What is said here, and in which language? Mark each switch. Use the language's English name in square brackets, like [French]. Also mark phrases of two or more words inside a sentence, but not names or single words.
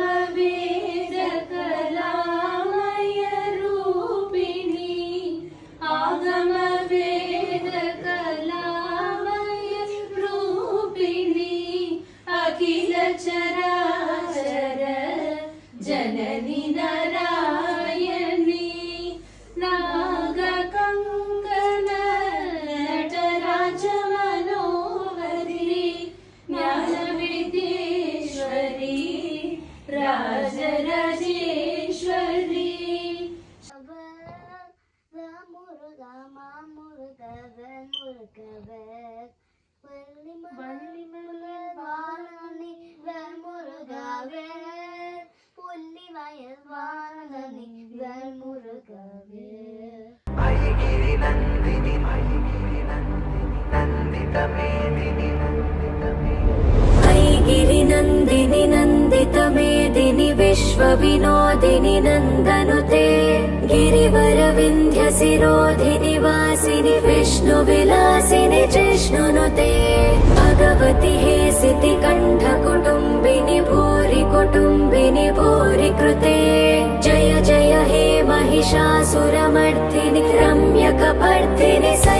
[Sanskrit] वेद कलामय रूपिणी आगम वेद कलामय रूपिणी अखिल चराचर जननी नारायणी नागकङ्कण नटराज मनोहरी ज्ञानविद्येश्वरी राजराजेश्वरी [Tamil] முருகா மாமுருகவன் முருகவர் வாரணி முருகவர் புள்ளி வயல் வாரணி முருகவர் [Sanskrit] अयि गिरि नन्दिनि नन्दित मेदिनि ऐगिरि नन्दिनि नन्दित मेदिनि विश्व विनोदिनि नन्दनुते गिरिवर विन्ध्य शिरोधिनि वासिनि विष्णु विलासिनि जिष्णुनुते भगवति हेसिति कण्ठ कुटुम्बिनि भूरि कुटुम्बिनि भूरि कृते जय जय हे महिषासुरमर्दिनि रम्यकपर्दिनि